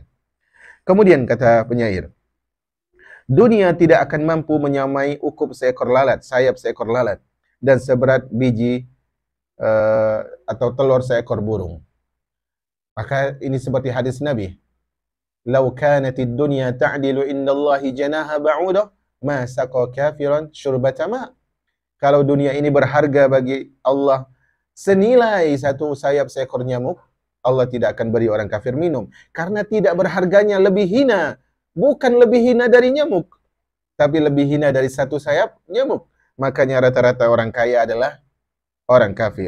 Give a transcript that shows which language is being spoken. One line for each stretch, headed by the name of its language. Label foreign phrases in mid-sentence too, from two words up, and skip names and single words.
Indonesian: Kemudian kata penyair, dunia tidak akan mampu menyamai ukup seekor lalat, sayap seekor lalat, dan seberat biji atau telur seekor burung. Maka ini seperti hadis Nabi.
Arabic: لو كانت الدنيا تعدل عند الله جناح بعوضة ما سقى كافرا شربة ماء.
Indonesian: Kalau dunia ini berharga bagi Allah senilai satu sayap seekor nyamuk, Allah tidak akan beri orang kafir minum. Karena tidak berharganya lebih hina. Bukan lebih hina dari nyamuk, tapi lebih hina dari satu sayap nyamuk. Makanya rata-rata orang kaya adalah orang kafir.